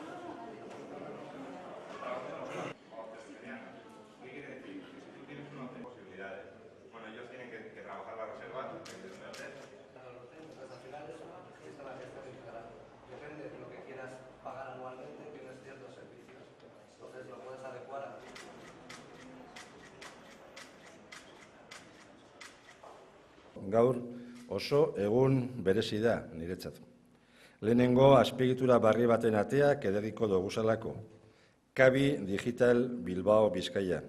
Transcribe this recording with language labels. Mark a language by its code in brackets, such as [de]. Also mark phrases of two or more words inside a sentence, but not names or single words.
[es] ¿Qué quiere decir? Que si tú tienes una posibilidades, bueno, ellos tienen que trabajar la reserva, Claro, los técnicos nacionales están a gestión integral. Depende de lo que quieras pagar anualmente, tienes ciertos servicios. Entonces lo puedes adecuar a ti. [eu] Gaur oso egun berezi da niretzat. Lehenengo azpiegitura barri baten ateak edegiko doguzalako. Kabi Digital Bilbao Bizkaia.